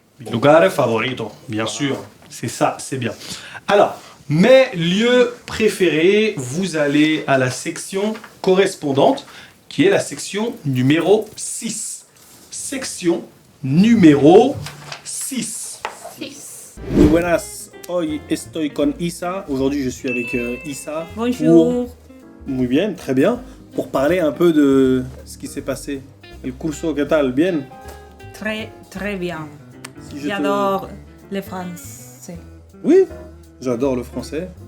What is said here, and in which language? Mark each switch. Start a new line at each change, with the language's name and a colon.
Spanish: Lugar favorito,
French: bien sûr. C'est ça, c'est bien. Alors, mes lieux préférés, vous allez à la section correspondante, qui est la section numéro 6. Section numéro 6. 6.
Spanish: Muy buenas, hoy estoy con Isa.
French: Aujourd'hui, je suis avec Isa. Bonjour.
Spanish: Muy bien,
French: très bien. Pour parler un peu de ce qui s'est passé.
Spanish: El curso, ¿qué tal? Bien?
French: Très, très bien. Si je te- J'adore le français. Oui, j'adore le français.